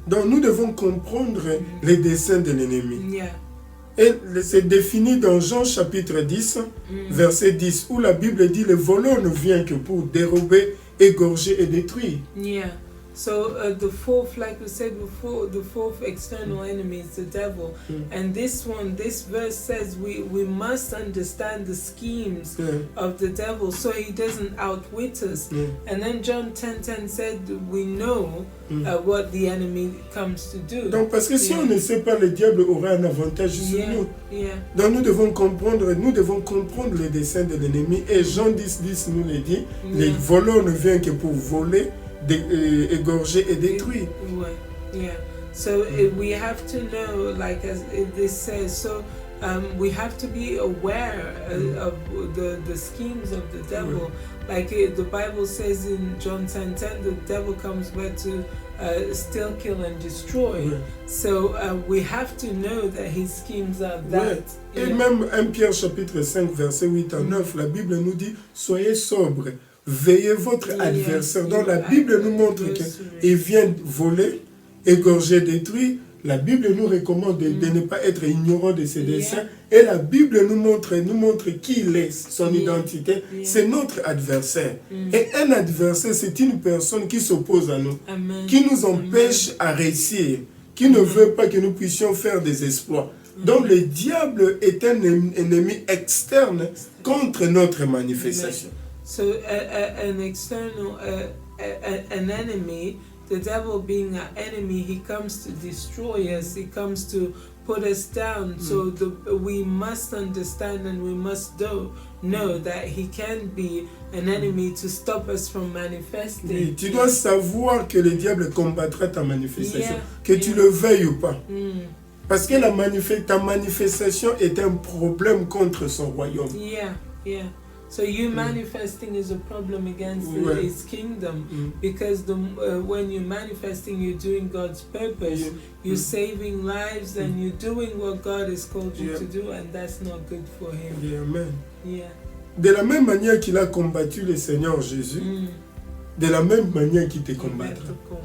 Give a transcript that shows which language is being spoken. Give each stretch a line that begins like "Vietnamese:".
French: Donc nous devons comprendre les desseins de l'ennemi. Et c'est défini dans Jean chapitre 10, verset 10, où la Bible dit, le voleur ne vient que pour dérober, égorger et détruire.
English: So the fourth, like we said before, the fourth external enemy is the devil. And this verse says we must understand the schemes of the devil so he doesn't outwit us. And then John 10:10 said we know what the enemy comes to do.
French: Donc parce que si on ne sait pas, le diable aura un avantage sur nous. Donc nous devons comprendre les desseins de l'ennemi. Et Jean 10:10 nous le dit, les voleurs ne viennent que pour voler, égorger et détruire.
English: So we have to know, like as this says, so we have to be aware of the schemes of the devil. Like the Bible says in John 10:10, the devil comes back to steal, kill and destroy. So we have to know that his schemes are that.
French: Et même 1 Pierre chapitre 5 verset 8 à 9, la Bible nous dit, soyez sobres. Veillez votre adversaire. Donc la Bible nous montre qu'il vient voler, égorger, détruire. La Bible nous recommande de ne pas être ignorant de ses desseins. Et la Bible nous montre qui il est, son identité. C'est notre adversaire. Et un adversaire, c'est une personne qui s'oppose à nous, qui nous empêche à réussir, qui ne veut pas que nous puissions faire des exploits. Donc le diable est un ennemi externe contre notre manifestation.
English: So an external, an enemy, the devil being an enemy, he comes to destroy us, he comes to put us down. So we must understand and we must know that he can be an enemy to stop us from manifesting.
French: Oui, tu dois savoir que le diable combattra ta manifestation, que tu le veuilles ou pas. Parce que ta manifestation est un problème contre son royaume.
English: So you manifesting is a problem against his kingdom, because when you're manifesting, you're doing God's purpose. You're saving lives and you're doing what God has called you to do, and that's not good for him. Amen. Yeah.
French: De la même manière qu'il a combattu le Seigneur Jésus, de la même manière qu'il te combattra.